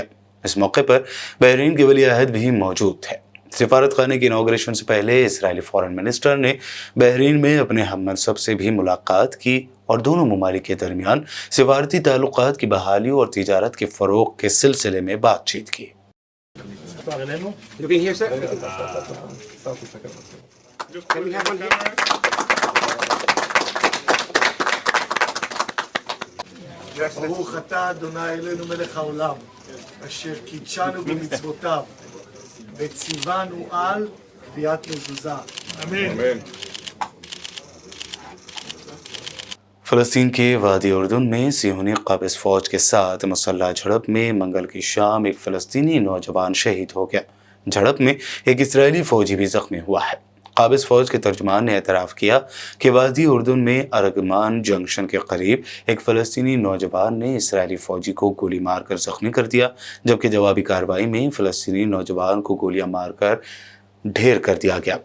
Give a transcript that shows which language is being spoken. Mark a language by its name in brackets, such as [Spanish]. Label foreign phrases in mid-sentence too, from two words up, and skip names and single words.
[Urdu] اس موقع پر بحرین کے ولی عہد بھی موجود تھے. سفارت خانے کے انوگریشن سے پہلے اسرائیلی [English] foreign minister [Urdu] نے بحرین میں اپنے ہم منصب سے بھی ملاقات کی اور دونوں ممالک کے درمیان سفارتی تعلقات کی بحالی اور تجارت کے فروغ کے سلسلے میں بات چیت کی. [Hebrew] ברוך אתה אדוני אלוהינו מלך העולם אשר קידשנו במצוותיו וציוונו על קביעת מזוזה. [Urdu] आमीन। فلسطین کے وادی اردن میں صیہونی قابض فوج کے ساتھ مسلح جھڑپ میں منگل کی شام ایک فلسطینی نوجوان شہید ہو گیا. جھڑپ میں ایک اسرائیلی فوجی بھی زخمی ہوا ہے۔ قابض فوج کے ترجمان نے اعتراف کیا کہ وادی اردن میں ارگمان جنکشن کے قریب ایک فلسطینی نوجوان نے اسرائیلی فوجی کو گولی مار کر زخمی کر دیا، جبکہ جوابی کارروائی میں فلسطینی نوجوان کو گولیاں مار کر ڈھیر کر دیا گیا.